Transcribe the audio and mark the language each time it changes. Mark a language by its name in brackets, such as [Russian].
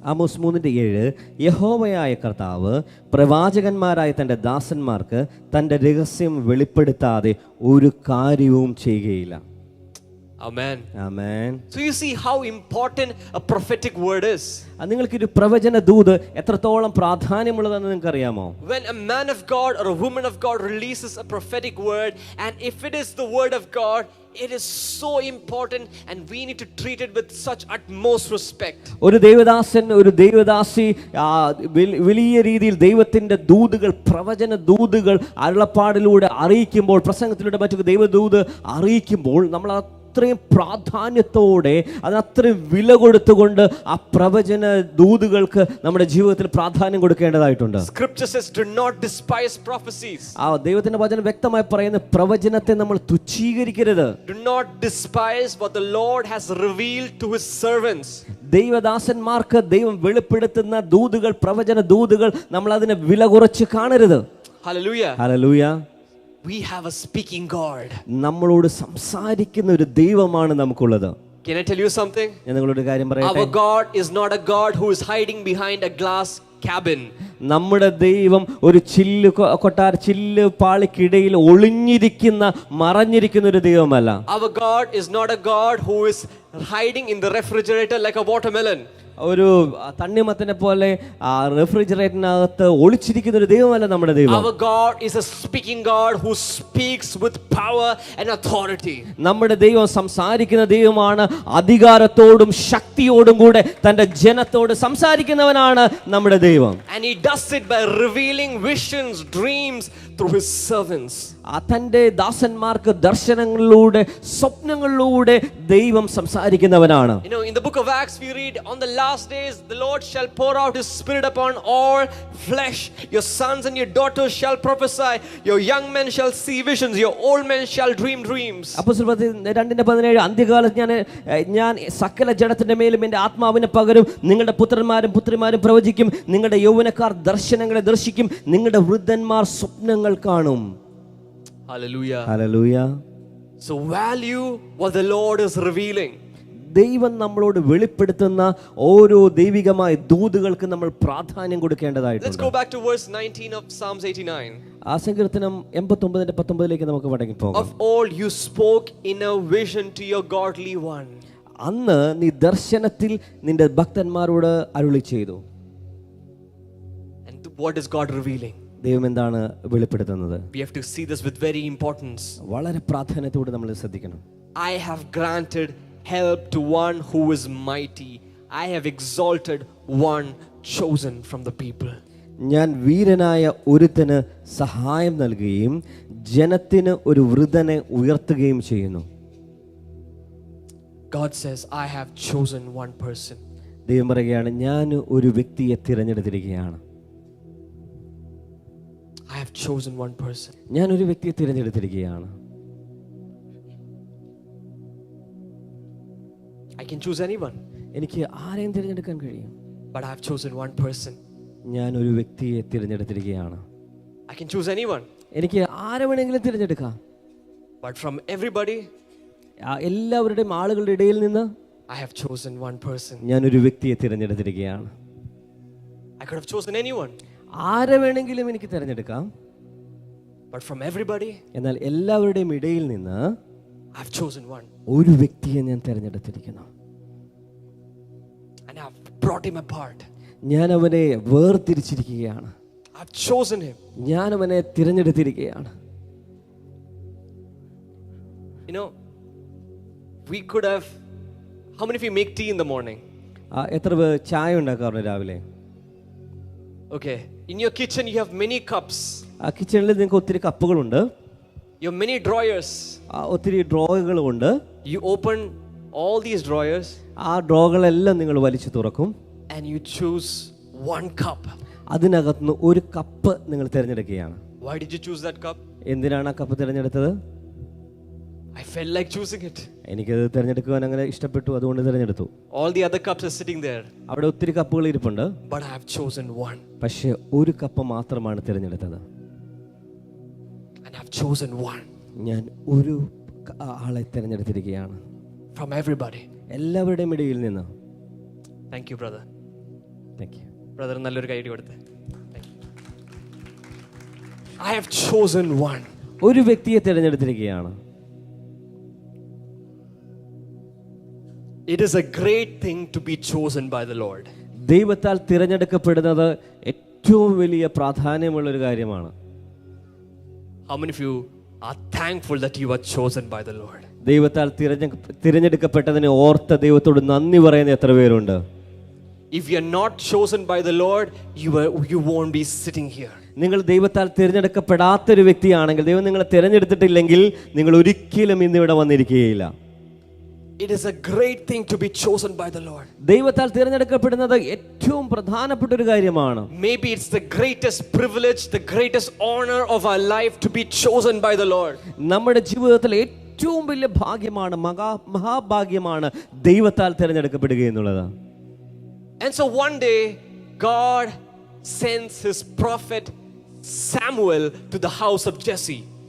[Malayalam] Amos 3:7 യഹോവയായ കർത്താവ് പ്രവാചകന്മാരായ തൻ്റെ ദാസന്മാർക്ക് തൻ്റെ രഹസ്യം വെളിപ്പെടുത്താതെ ഒരു കാര്യവും ചെയ്യുകയില്ല. [English] Amen. Amen. So you see how important a prophetic word is. [Malayalam] നിങ്ങൾക്കൊരു പ്രവചന ദൂത് എത്രത്തോളം പ്രാധാന്യമുള്ളതെന്ന് നിങ്ങൾക്ക് അറിയാമോ? [English] When a man of God or a woman of God releases a prophetic word, and if it is the word of God, it is so important and we need to treat it with such utmost respect. [Malayalam] ഒരു ദേവദാസൻ, ഒരു ദേവദാസി വലിയ രീതിയിൽ ദൈവത്തിന്റെ ദൂതുകൾ, പ്രവചന ദൂതുകൾ അരുളപ്പാടിലൂടെ അറിയിക്കുമ്പോൾ, പ്രസംഗത്തിലൂടെ മറ്റു ദൈവദൂത് അറിയിക്കുമ്പോൾ നമ്മൾ അത്രയും പ്രാധാന്യത്തോടെ, അതിനത്രയും വില കൊടുത്തുകൊണ്ട് ആ പ്രവചന ദൂതുകൾക്ക് നമ്മുടെ ജീവിതത്തിൽ പ്രാധാന്യം കൊടുക്കേണ്ടതായിട്ടുണ്ട്. [English] Scripture says, "Do not despise prophecies." [Malayalam] ആ ദൈവത്തിന്റെ വചനം വ്യക്തമായി പറയുന്ന പ്രവചനത്തെ നമ്മൾ തുച്ഛീകരിക്കരുത്. [English] Do not despise what the Lord has revealed to his servants. [Malayalam] ദൈവദാസന്മാർക്ക് ദൈവം വെളിപ്പെടുത്തുന്ന ദൂതുകൾ, പ്രവചന ദൂതുകൾ, നമ്മൾ അതിനെ വില കുറച്ച് കാണരുത്. [English] Hallelujah. Hallelujah. We have a speaking God. [Malayalam] നമ്മളോട് സംസാരിക്കുന്ന ഒരു ദൈവമാണ് നമുക്കുള്ളത്. [English] Can I tell you something? [Malayalam] ഞാൻ നിങ്ങളോട് കാര്യം പറയട്ടെ. [English] Our God is not a God who is hiding behind a glass cabin. [Malayalam] നമ്മുടെ ദൈവം ഒരു ചില്ല് പാളിക്കിടയിൽ മറഞ്ഞിരിക്കുന്ന ഒരു ദൈവമല്ല. [English] Our God is not a God who is hiding in the refrigerator like a watermelon. [Malayalam] ഒരു തണ്ണിമത്തനെ പോലെ റെഫ്രിജറേറ്ററിനകത്ത് ഒളിച്ചിരിക്കുന്ന ഒരു ദൈവമല്ല നമ്മുടെ ദൈവം. [English] Our God is a speaking God who speaks with power and authority. [Malayalam] നമ്മുടെ ദൈവം സംസാരിക്കുന്ന ദൈവമാണ്. അധികാരത്തോടും ശക്തിയോടും കൂടെ തന്റെ ജനത്തോട് സംസാരിക്കുന്നവനാണ് നമ്മുടെ ദൈവം. [English] And he does it by revealing visions, dreams through his servants. [Malayalam] തന്റെ ദാസന്മാർക്ക് ദർശനങ്ങളിലൂടെ, സ്വപ്നങ്ങളിലൂടെ ദൈവം സംസാരിക്കുന്നവനാണ്. [English] You know, in the book of Acts we read, "On the last days the Lord shall pour out his spirit upon all flesh. Your sons and your daughters shall prophesy. Your young men shall see visions. Your old men shall dream dreams." [Malayalam] അപ്പോസ്തലർ 2:17 അന്ത്യകാലത്ത് ഞാൻ സകല ജഡത്തിന്റെ മേലും എൻ്റെ ആത്മാവിനെ പകരും. നിങ്ങളുടെ പുത്രന്മാരും പുത്രിമാരും പ്രവചിക്കും. നിങ്ങളുടെ യൗവനക്കാർ ദർശനങ്ങളെ ദർശിക്കും. നിങ്ങളുടെ വൃദ്ധന്മാർ സ്വപ്നങ്ങൾ കാണും. [English] Hallelujah. Hallelujah. So value what the Lord is revealing. [Malayalam] ദൈവം നമ്മളോട് വെളിപ്പെടുത്തുന്ന ഓരോ ദൈവികമായ ദൂതുകൾക്ക് നമ്മൾ പ്രാധാന്യം കൊടുക്കേണ്ടതായിട്ടുണ്ട്. [English] Let's go back to verse 19 of Psalms 89. [Malayalam] ആ സങ്കീർത്തനം 89:19 നമുക്ക് മടങ്ങി പോകാം. [English] Of old you spoke in a vision to your godly one. [Malayalam] അന്ന് നീ ദർശനത്തിൽ നിന്റെ ഭക്തന്മാരോട് അരുളി ചെയ്തു. [English] And what is God revealing? [Malayalam] ദൈവം എന്താണ് വെളിപ്പെടുത്തുന്നത്? [English] We have to see this with very importance. [Malayalam] വളരെ പ്രാധാന്യത്തോടെ നമ്മൾ ശ്രദ്ധിക്കണം. [English] I have granted help to one who is mighty. I have exalted one chosen from the people. [Malayalam] ഞാൻ വീരനായ ഒരുത്തന് സഹായം നൽകുകയും ജനത്തിന് ഒരു വൃദ്ധനെ ഉയർത്തുകയും ചെയ്യുന്നു. [English] God says, "I have chosen one person." [Malayalam] ദൈവം പറയുകയാണ്, ഞാൻ ഒരു വ്യക്തിയെ തിരഞ്ഞെടുത്തിരിക്കുകയാണ്. [English] I have chosen one person. [Malayalam] ഞാൻ ഒരു വ്യക്തിയെ തിരഞ്ഞെടുത്തിരിക്കുകയാണ്. [English] I can choose anyone. [Malayalam] എനിക്ക് ആരെയും തിരഞ്ഞെടുക്കാൻ കഴിയും. [English] But I have chosen one person. [Malayalam] ഞാൻ ഒരു വ്യക്തിയെ തിരഞ്ഞെടുത്തിരിക്കുകയാണ്. [English] I can choose anyone. [Malayalam] എനിക്ക് ആരെ വേണമെങ്കിലും തിരഞ്ഞെടുക്കാം. [English] But from everybody, [Malayalam] എല്ലാവരുടെയും ആളുകളുടെ ഇടയിൽ നിന്ന് [English] I have chosen one person. [Malayalam] ഞാൻ ഒരു വ്യക്തിയെ തിരഞ്ഞെടുത്തിരിക്കുകയാണ്. [English] I could have chosen anyone. [Malayalam] ആരെ വേണമെങ്കിലും എനിക്ക് തിരഞ്ഞെടുക്കാം. [English] But from everybody, [Malayalam] എന്നാൽ എല്ലാവരുടെയും ഇടയിൽ നിന്ന് [English] I have chosen one. [Malayalam] ഒരു വ്യക്തിയെ ഞാൻ തിരഞ്ഞെടുത്തിരിക്കുന്നു. [English] And I have brought him apart. [Malayalam] ഞാൻ അവനെ വേർതിരിച്ചിരിക്കുകയാണ്. [English] I have chosen him. [Malayalam] ഞാൻ അവനെ തിരഞ്ഞെടുത്തിരിക്കുകയാണ്. [English] You know, we could have. How many of you make tea in the morning? [Malayalam] എത്ര പേർ ചായ ഉണ്ടാക്കാറുണ്ട് രാവിലെ? [English] Okay. In your kitchen, you have many cups. [Malayalam] കിച്ചണിൽ നിങ്ങൾക്ക് ഒത്തിരി കപ്പുകളുണ്ട്. [English] You have many drawers. [Malayalam] ഒത്തിരി ഡ്രോകളുണ്ട്. [English] You open all these drawers. [Malayalam] ആ ഡ്രോകളെല്ലാം നിങ്ങൾ വലിച്ചു തുറക്കും. [English] And you choose one cup. [Malayalam] അതിനകത്തുനിന്ന് ഒരു കപ്പ് നിങ്ങൾ തിരഞ്ഞെടുക്കുകയാണ്. [English] Why did you choose that cup? [Malayalam] എന്തിനാണ് ആ കപ്പ് തിരഞ്ഞെടുത്തത്? [English] I felt like choosing it. [Malayalam] എനിക്കത് തിരഞ്ഞെടുക്കുവാൻ അങ്ങനെ ഇഷ്ടപ്പെട്ടു, അതുകൊണ്ട് തിരഞ്ഞെടുത്തു. [English] All the other cups are sitting there. [Malayalam] അവിടെ ഒത്തിരി കപ്പുകൾ ഇരിപ്പുണ്ട്. [English] But I have chosen one. [Malayalam] പക്ഷേ ഒരു കപ്പ് മാത്രമാണ് തിരഞ്ഞെടുത്തത്. [English] And I have chosen one. [Malayalam] ഞാൻ ഒരു ആളെ തിരഞ്ഞെടുത്തിരിക്കുകയാണ്. [English] From everybody. [Malayalam] എല്ലാവരുടെയും ഇടയിൽ നിന്ന്. [English] Thank you, brother. Thank you. [Malayalam] Brother, നല്ലൊരു കൈയടി കൊടുത്തേ. [English] I have chosen one. [Malayalam] ഒരു വ്യക്തിയെ തിരഞ്ഞെടുത്തിരിക്കുകയാണ്. [English] It is a great thing to be chosen by the Lord. [Malayalam] ദൈവത്താൽ തിരഞ്ഞെടുക്കപ്പെടുന്നത് ഏറ്റവും വലിയ പ്രാധാന്യമുള്ള ഒരു കാര്യമാണ്. [English] How many of you are thankful that you are chosen by the Lord? [Malayalam] ദൈവത്താൽ തിരഞ്ഞെടുക്കപ്പെട്ടതിനെ ഓർത്ത് ദൈവത്തോട് നന്ദി പറയുന്ന എത്ര പേരുണ്ട്? [English] If you are not chosen by the Lord, you won't be sitting here. [Malayalam] നിങ്ങൾ ദൈവത്താൽ തിരഞ്ഞെടുക്കപ്പെടാത്തൊരു വ്യക്തിയാണെങ്കിൽ, ദൈവം നിങ്ങളെ തിരഞ്ഞെടുത്തിട്ടില്ലെങ്കിൽ നിങ്ങൾ ഒരിക്കലും ഇന്നിവിടെ വന്നിരിക്കുകയില്ല. [English] It is a great thing to be chosen by the Lord. [Malayalam] ദൈവത്താൽ തിരഞ്ഞെടുക്കപ്പെടുന്നത് ഏറ്റവും പ്രധാനപ്പെട്ട ഒരു കാര്യമാണ്. [English] Maybe it's the greatest privilege, the greatest honor of our life to be chosen by the Lord. [Malayalam] നമ്മുടെ ജീവിതത്തിൽ ഏറ്റവും വലിയ ഭാഗ്യമാണ്, മഹാഭാഗ്യമാണ് ദൈവത്താൽ തിരഞ്ഞെടുക്കപ്പെടുക എന്നുള്ളത്. [English] And so one day God sends his prophet Samuel to the house of Jesse.